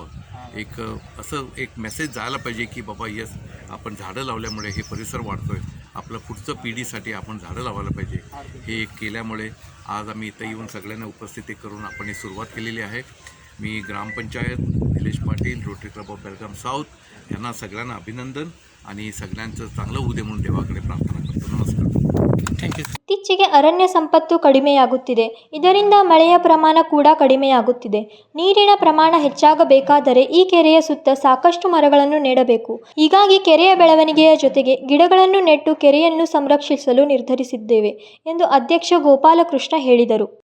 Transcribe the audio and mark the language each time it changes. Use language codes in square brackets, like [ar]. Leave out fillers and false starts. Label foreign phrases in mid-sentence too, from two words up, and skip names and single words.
[mr] असं एक मेसेज जायला पाहिजे की बाबा यस, आपण झाडं लावल्यामुळे हे परिसर वाढतो आहे, आपलं पुढचं पिढीसाठी आपण झाडं लावायला पाहिजे. हे एक केल्यामुळे आज आम्ही इथं येऊन सगळ्यांना उपस्थिती करून आपण ही सुरुवात केलेली आहे. मी ग्रामपंचायत, निलेश पाटील, रोटरी क्लब ऑफ बेळगाम साऊथ यांना सगळ्यांना अभिनंदन आणि सगळ्यांचं चांगलं होऊ दे म्हणून देवाकडे प्रार्थना करतो. नमस्कार. [en] thank you. [kn] ಇತ್ತೀಚೆಗೆ ಅರಣ್ಯ ಸಂಪತ್ತು ಕಡಿಮೆಯಾಗುತ್ತಿದೆ. ಇದರಿಂದ ಮಳೆಯ ಪ್ರಮಾಣ ಕೂಡ ಕಡಿಮೆಯಾಗುತ್ತಿದೆ. ನೀರಿನ ಪ್ರಮಾಣ ಹೆಚ್ಚಾಗಬೇಕಾದರೆ ಈ ಕೆರೆಯ ಸುತ್ತ ಸಾಕಷ್ಟು ಮರಗಳನ್ನು ನೆಡಬೇಕು. ಹೀಗಾಗಿ ಕೆರೆಯ ಬೆಳವಣಿಗೆಯ ಜೊತೆಗೆ ಗಿಡಗಳನ್ನು ನೆಟ್ಟು ಕೆರೆಯನ್ನು ಸಂರಕ್ಷಿಸಲು ನಿರ್ಧರಿಸಿದ್ದೇವೆ ಎಂದು ಅಧ್ಯಕ್ಷ ಗೋಪಾಲಕೃಷ್ಣ ಹೇಳಿದರು.